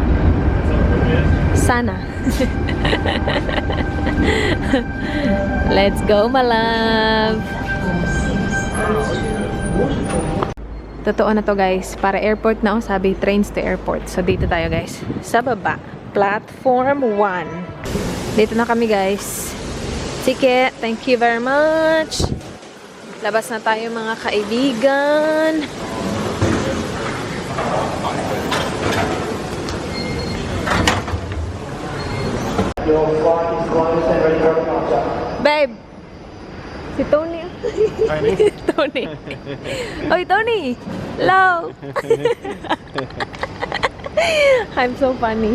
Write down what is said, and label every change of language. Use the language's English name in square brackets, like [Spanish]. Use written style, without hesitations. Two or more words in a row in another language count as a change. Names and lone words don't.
[Filipino] Sana. [English] Let's go, my love. [Filipino] Totoo na to guys. Para airport na sabi, [English] trains to airport. [Filipino] So dito tayo guys. Sa baba. Platform 1. Dito na kami guys. Sige, [English] thank you very much. [Filipino] Labas na tayo mga kaibigan. Babe! Si Tony. Tony. Oy, [English] Tony! Hello! I'm so funny.